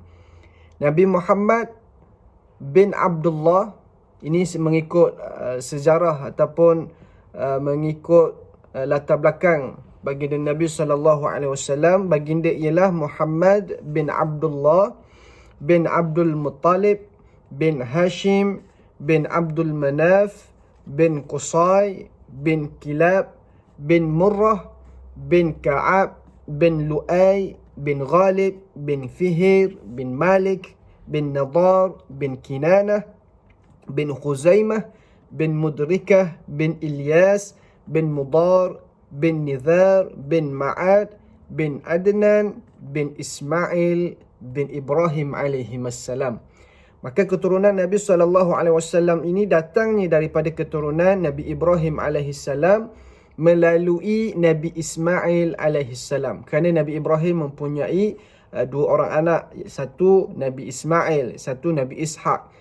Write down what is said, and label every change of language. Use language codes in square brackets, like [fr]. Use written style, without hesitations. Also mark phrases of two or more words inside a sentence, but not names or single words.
[ms] Nabi Muhammad bin Abdullah, ini mengikut sejarah ataupun mengikut latar belakang baginda Nabi [ar] sallallahu alaihi wasallam. [ms] Baginda ialah Muhammad bin Abdullah bin Abdul Muttalib bin Hashim bin Abdul Manaf bin Qusay bin Kilab bin Murrah bin Ka'ab bin Lu'ay bin Ghalib bin Fihir bin Malik bin Nadar bin Kinanah bin Khuzaimah bin Mudrikah bin Ilyas bin Mudar bin Nizar bin Ma'ad bin Adnan bin Ismail bin Ibrahim alaihimassalam. Maka keturunan Nabi SAW ini datangnya daripada keturunan Nabi Ibrahim alaihissalam melalui Nabi Ismail alaihissalam. Kerana Nabi Ibrahim mempunyai dua orang anak, satu Nabi Ismail, satu Nabi Ishaq.